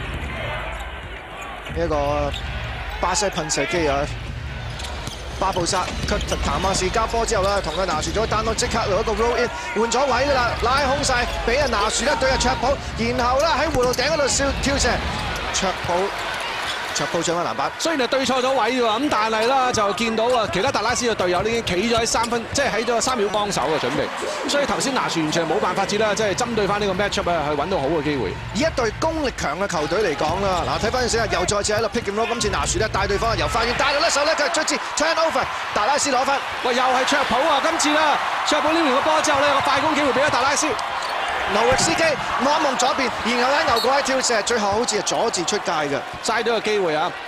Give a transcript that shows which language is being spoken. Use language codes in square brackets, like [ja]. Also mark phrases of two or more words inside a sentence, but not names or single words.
[yue] 呢一個巴西噴射機啊，巴布沙佢譚馬士交波之後咧，同佢拿住咗單刀，即刻嚟一個 [en] roll in， [yue] 換咗位㗎啦，拉空晒，俾人拿住咧對阿卓普，然後咧喺葫蘆頂嗰度跳射，卓普上翻籃板，雖然係對錯咗位喎，咁但係啦就見到啊，其他達拉斯嘅隊友已經企咗喺3分，即係喺咗3秒幫手嘅準備。咁所以頭先拿樹完全冇辦法子啦，即係針對翻呢個 [en] match up [yue] 啊，去揾到好嘅機會。以一隊功力強嘅球隊嚟講啦，嗱睇翻先啊，又再次喺度 [en] pick and roll， [yue] 今次拿樹咧帶對方由花園帶到甩手咧，佢係卒之 turnover， 達拉斯攞分。喂，又係卓普啊！今次啦，卓普拎完個波之後咧，有個快攻機會俾咗達拉斯。諾域斯基望一望左邊，然後咧牛過喺跳射，最後好似係阻止出界嘅，嘥咗個機會啊！